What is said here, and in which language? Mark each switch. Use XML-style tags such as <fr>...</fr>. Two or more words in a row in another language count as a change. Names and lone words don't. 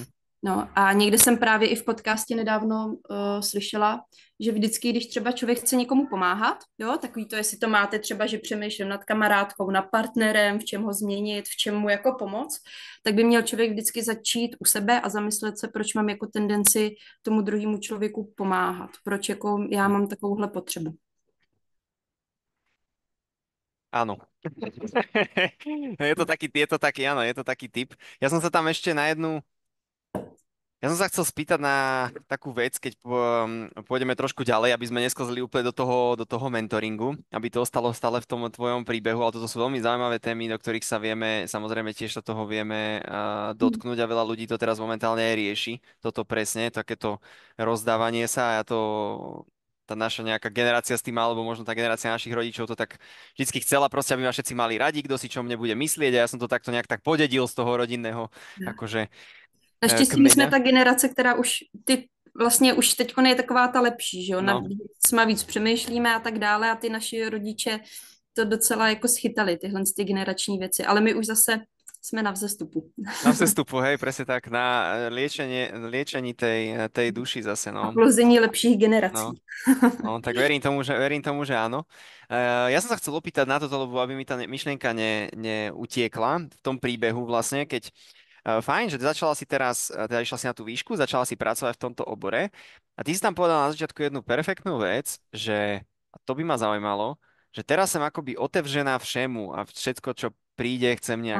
<cs>No a někde jsem právě i v podcastě nedávno slyšela, že vždycky, když třeba člověk chce někomu pomáhat, jo, takový to, jestli to máte třeba, že přemýšlím nad kamarádkou, nad partnerem, v čem ho změnit, v čem mu jako pomoct, tak by měl člověk vždycky začít u sebe a zamyslet se, proč mám jako tendenci tomu druhému člověku pomáhat, proč jako já mám takovouhle potřebu.</cs> <sk>Áno. Je to taký, áno, je to taký typ. Ja som sa tam ešte na jednu, ja som sa chcel spýtať na takú vec, keď pôjdeme trošku ďalej, aby sme nesklzli úplne do toho mentoringu, aby to ostalo stále v tom tvojom príbehu, ale toto sú veľmi zaujímavé témy, do ktorých sa vieme, samozrejme tiež sa toho vieme dotknúť a veľa ľudí to teraz momentálne aj rieši, toto presne, takéto rozdávanie sa a to tá naša nejaká generácia s tým, alebo možno tá generácia našich rodičov to tak vždycky chcela proste, aby ma všetci mali radi, kto si čo mne bude myslieť a ja som to takto nejak tak podedil z toho rodinného akože</sk> <cs>Naštěstí my jsme</cs> <sk>kmeňa.</sk> <cs>ta generace, která už ty vlastně už teď je taková ta lepší, že jo, No, jsme víc přemýšlíme a tak dále a ty naši rodiče to docela jako schytali, tyhle ty generační věci, ale my už zase jsme na vzestupu. na vzestupu,</cs> <sk>hej, presne tak, na liečení tej duši zase,</sk> <cs>A no. plození lepších No, generací.</cs> <sk>no, tak verím tomu, že áno. Ja som sa chcel opýtať na toto, lebo aby mi tá myšlienka neutiekla v tom príbehu vlastne, keď fajn, že začala si teraz, teda išla si na tú výšku, začala si pracovať v tomto obore a ty si tam povedala na začiatku jednu perfektnú vec, že, a to by ma zaujímalo, že teraz som akoby otevřená všemu a všetko, čo príde, chcem nejak</sk>